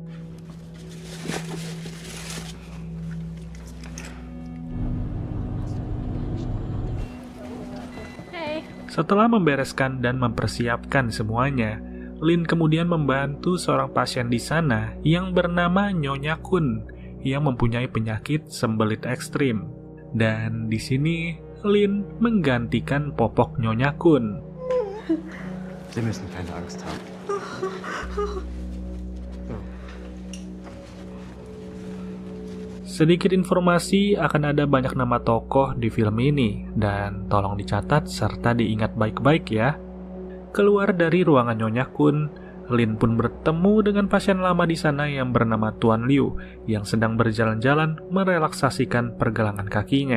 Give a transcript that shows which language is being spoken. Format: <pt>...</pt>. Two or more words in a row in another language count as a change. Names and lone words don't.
<id>Setelah membereskan dan mempersiapkan semuanya, Lin kemudian membantu seorang pasien di sana yang bernama Nyonya Kun yang mempunyai penyakit sembelit ekstrim. Dan di sini Lin menggantikan popok Nyonya Kun.</id> <de>Sie müssen keine Angst haben.</de> <id>Sedikit informasi akan ada banyak nama tokoh di film ini, dan tolong dicatat serta diingat baik-baik ya. Keluar dari ruangan Nyonya Kun, Lin pun bertemu dengan pasien lama di sana yang bernama Tuan Liu, yang sedang berjalan-jalan merelaksasikan pergelangan kakinya.</id>